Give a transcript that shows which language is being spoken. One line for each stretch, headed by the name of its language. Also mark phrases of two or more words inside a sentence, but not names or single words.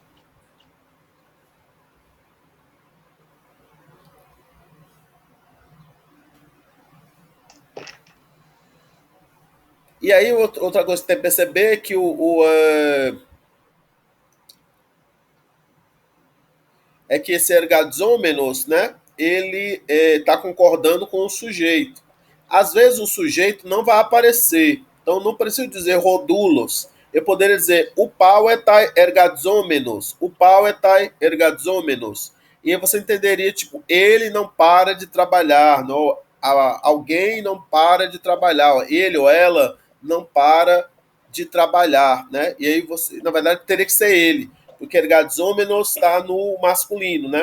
Portuguese: E aí, outra coisa que tem que perceber é que é que esse ergadzomenos, né? Ele está concordando com o sujeito. Às vezes o sujeito não vai aparecer. Então não preciso dizer rodulos. Eu poderia dizer
Greek: οὐ παύεται ἐργαζόμενος. Οὐ παύεται ἐργαζόμενος.
Portuguese: E aí você entenderia, tipo, ele não para de trabalhar. Não, alguém não para de trabalhar. Ele ou ela não para de trabalhar, né? E aí você, na verdade, teria que ser ele porque ergadzomenos está no masculino, né?